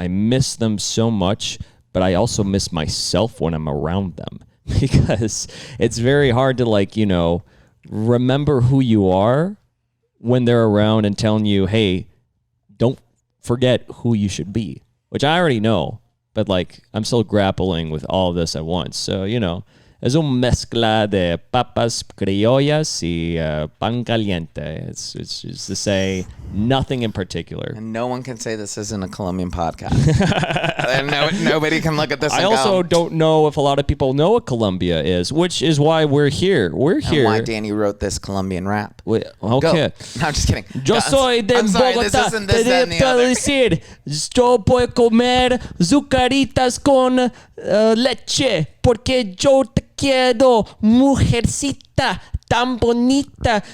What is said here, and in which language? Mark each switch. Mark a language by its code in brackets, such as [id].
[en] I miss them so much, but I also miss myself when I'm around them. Because it's very hard to remember who you are when they're around and telling you, hey, don't forget who you should be, which I already know, but I'm still grappling with all of this at once. [es] So, es un mezcla de papas criollas y pan caliente. [en] It's just to say nothing in particular. And no one can say this isn't a Colombian podcast. And nobody can look at this. I also don't know if a lot of people know what Colombia is, which is why we're here. We're here. And why Danny wrote this Colombian rap. Okay. Go. No, I'm just kidding. [es] Yo soy de Bogotá. Te puedo decir, yo puedo comer zucaritas con leche porque yo te quiero, mujercita tan bonita.